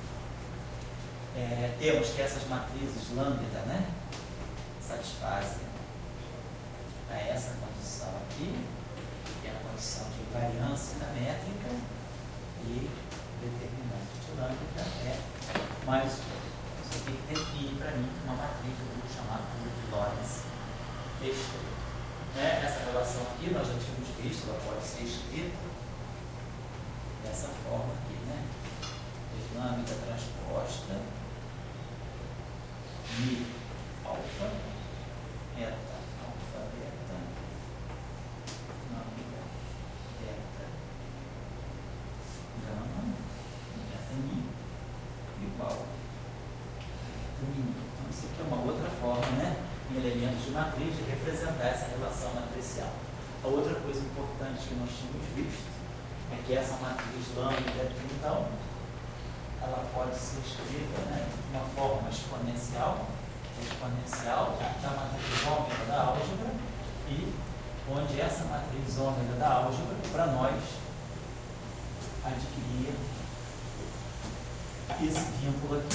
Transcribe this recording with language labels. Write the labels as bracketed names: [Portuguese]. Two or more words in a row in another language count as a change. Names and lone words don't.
[Portuguese] Temos que essas matrizes lambda, né, satisfazem a essa condição aqui, que é a condição de invariância da métrica, e determinante de lambda é mais isso aqui que define para mim uma matriz do grupo chamado grupo de Lorentz restrito. Essa relação aqui nós já tínhamos visto, ela pode ser escrita dessa forma aqui, né? Lambda transposta mi alfa, eta alfa beta, lambda beta gama, beta mi igual a mi. Então isso aqui é uma outra forma, né, em elementos de matriz, de representar essa relação matricial. A outra coisa importante que nós tínhamos visto é que essa matriz lambda aqui, então, ela pode ser escrita, né, de uma forma exponencial da matriz ômega da álgebra, e onde essa matriz ômega da álgebra, para nós, adquiria esse vínculo aqui.